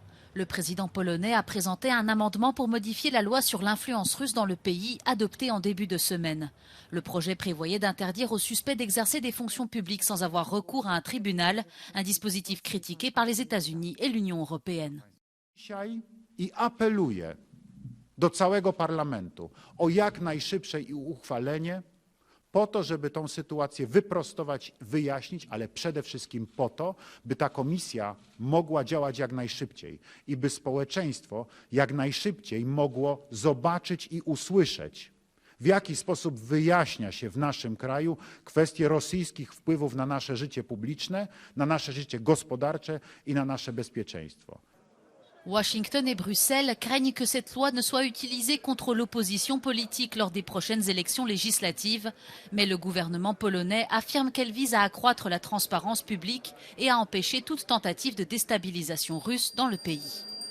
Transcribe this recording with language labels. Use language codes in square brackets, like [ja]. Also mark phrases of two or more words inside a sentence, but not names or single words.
[fr] Le président polonais a présenté un amendement pour modifier la loi sur l'influence russe dans le pays, adoptée en début de semaine. Le projet prévoyait d'interdire aux suspects d'exercer des fonctions publiques sans avoir recours à un tribunal, un dispositif critiqué par les États-Unis et l'Union européenne. [pl] I apeluję do całego parlamentu o jak najszybsze uchwalenie po to, żeby tę sytuację wyprostować, wyjaśnić, ale przede wszystkim po to, by ta komisja mogła działać jak najszybciej i by społeczeństwo jak najszybciej mogło zobaczyć i usłyszeć, w jaki sposób wyjaśnia się w naszym kraju kwestie rosyjskich wpływów na nasze życie publiczne, na nasze życie gospodarcze i na nasze bezpieczeństwo. [fr] Washington et Bruxelles craignent que cette loi ne soit utilisée contre l'opposition politique lors des prochaines élections législatives, mais le gouvernement polonais affirme qu'elle vise à accroître la transparence publique et à empêcher toute tentative de déstabilisation russe dans le pays.